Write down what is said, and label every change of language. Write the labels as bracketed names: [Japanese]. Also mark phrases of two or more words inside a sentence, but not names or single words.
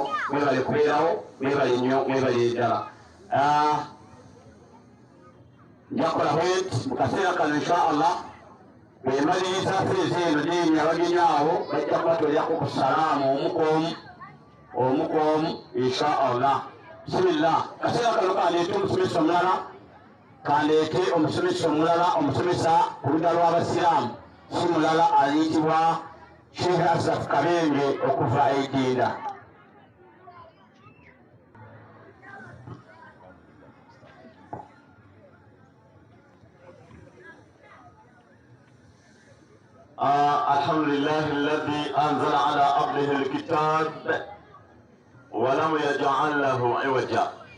[Ganda] Mwebale kubeerawo, mwebale nnyo, mwebale ddala. Njakola bwenti mu kaseera kano inshaallah bwemaliriza feezi eno n'emya abagenyi abo bajja kubatoleraku ku salaamu omukoomu inshaallah. Bisimillah. Kaseera kano kandeete omusomesa omulala, kandeete omusomesa omulala, omusomesa ku ludda lw'abasiraamu si mulala ayitibwa Sheikh Ashraf Kabenge okuva Idinda. [Arabic] الحمد لله الذي أنزل على عبده الكتاب ولم يجعل له عوجا